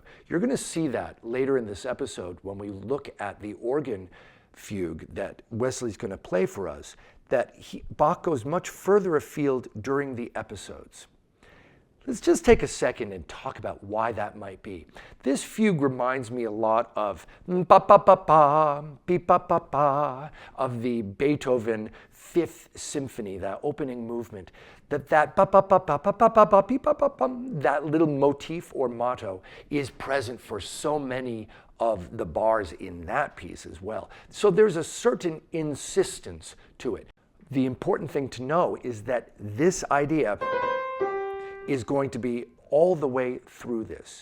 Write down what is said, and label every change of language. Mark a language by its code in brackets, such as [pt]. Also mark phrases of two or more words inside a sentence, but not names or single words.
[en] You're going to see that later in this episode when we look at the organ fugue that Wesley's going to play for us, that Bach goes much further afield during the episodes. Let's just take a second and talk about why that might be. This fugue reminds me a lot of ba ba ba ba, beep ba ba ba, of the Beethoven Fifth Symphony, that opening movement. That ba ba ba ba ba ba ba ba beep ba ba ba, that little motif or motto is present for so many of the bars in that piece as well. So there's a certain insistence to it. The important thing to know is that this idea is going to be all the way through this.